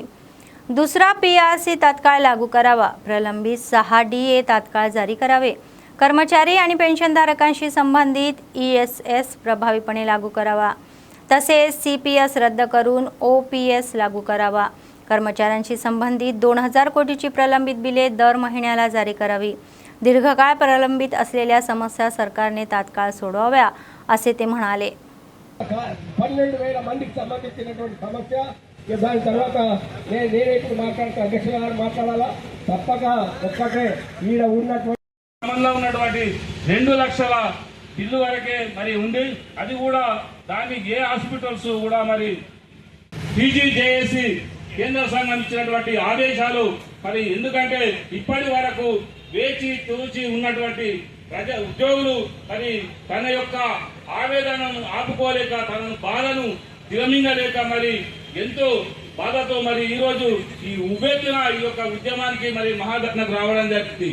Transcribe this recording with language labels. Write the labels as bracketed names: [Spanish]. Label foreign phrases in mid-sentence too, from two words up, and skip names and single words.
[Marathi] दुसरा PRC तात्काळ लागू करावा, प्रलंबित 6 DA तात्काळ जारी करावे, कर्मचारी आणि पेन्शनधारकांशी संबंधित ESS प्रभावीपणे लागू करावा, तसेच CPS रद्द करून OPS लागू करावा, कर्मचाऱ्यांशी संबंधित 2000 कोटीची प्रलंबित बिले दर महिन्याला जारी करावी, दीर्घकाळ प्रलंबित असलेल्या समस्या सरकारने तात्काळ सोडवाव्या असे ते म्हणाले। [Telugu] 12,000 మందికి సంబంధించినటువంటి సమస్య దాని తర్వాత నేనే ఇప్పుడు మాట్లాడతా అధ్యక్షుల గారు మాట్లాడాలా తప్పక ఒక్కటే ఈడ ఉన్నటువంటి సంబంధంలో ఉన్నటువంటి 2 లక్షల బిల్లు వరకే మరి ఉంది। అది కూడా దానికి ఏ హాస్పిటల్స్ కూడా మరి TGJC కేంద్ర సంఘం ఇచ్చినటువంటి ఆదేశాలు మరి ఎందుకంటే ఇప్పటి వరకు వేచి తూచి ఉన్నటువంటి ప్రజా ఉద్యోగులు మరి తన యొక్క ఆవేదనను ఆపుకోలేక తన బాధను దిగమింగలేక మరి ఎంతో బాధతో మరి ఈ రోజు ఈ ఉవ్వెత్తున ఈ యొక్క ఉద్యమానికి మరి మహాధర్నకు రావడం జరిగింది।